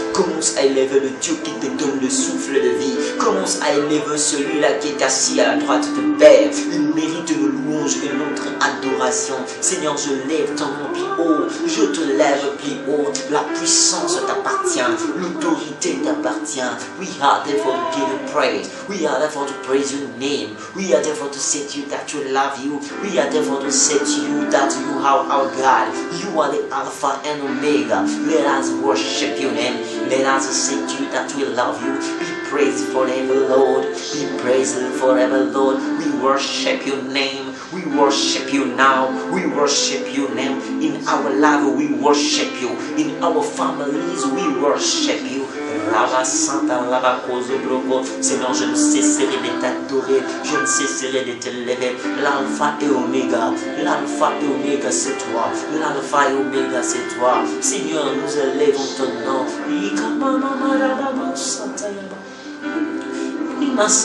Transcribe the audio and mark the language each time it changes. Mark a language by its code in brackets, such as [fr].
[fr] Commence à élever le Dieu qui te donne le souffle de vie. Commence à élever celui-là qui est assis à la droite de Père. Il mérite nos louanges et notre adoration. Seigneur, je lève ton nom plus haut. Je te lève plus haut. La puissance t'appartient. L'autorité t'appartient. [en] We are therefore to give you praise. We are therefore to praise your name. We are therefore to say to you that we love you. We are therefore to say to you that you are our God. You are the Alpha and Omega. Let us worship your name. Let us say to you that we love you. Be praised forever, Lord. Be praised forever, Lord. We worship your name. We worship you now. We worship your name. In our life, we worship you. In our families, we worship you. Lava Santa, Lava Kozo Broko. [fr] Seigneur, je ne cesserai de t'adorer. Je ne cesserai de te lever. L'alpha et Oméga. L'alpha et Oméga, c'est toi. L'alpha et Oméga, c'est toi. Seigneur, nous élevons ton nom.